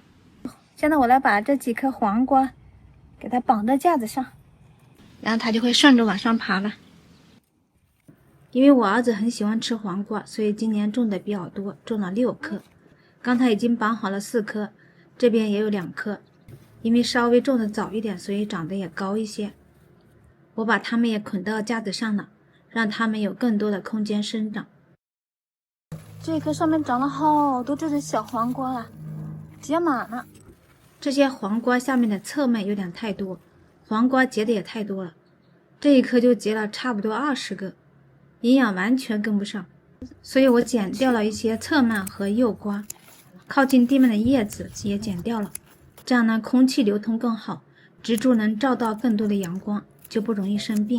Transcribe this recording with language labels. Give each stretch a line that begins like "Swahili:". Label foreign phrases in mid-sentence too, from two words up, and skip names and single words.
Chinese: 現在我來把這幾顆黃瓜給它綁在架子上，然後它就會順着往上爬了。因為我兒子很喜歡吃黃瓜，所以今年種的比較多，種了6顆。剛才已經綁好了4顆，這邊也有2顆。因為稍微種的早一點，所以長得也高一些。我把它們也捆到架子上了，讓它們有更多的空間生長。這棵上面長了好多這種小黃瓜啊，結滿了。這些黃瓜下面的側面有點太多，黃瓜結的也太多了，這一棵就結了差不多20個，營養完全跟不上，所以我剪掉了一些側蔓和幼瓜，靠近地面的葉子也剪掉了，這樣呢，空氣流通更好，植株能照到更多的陽光，就不容易生病。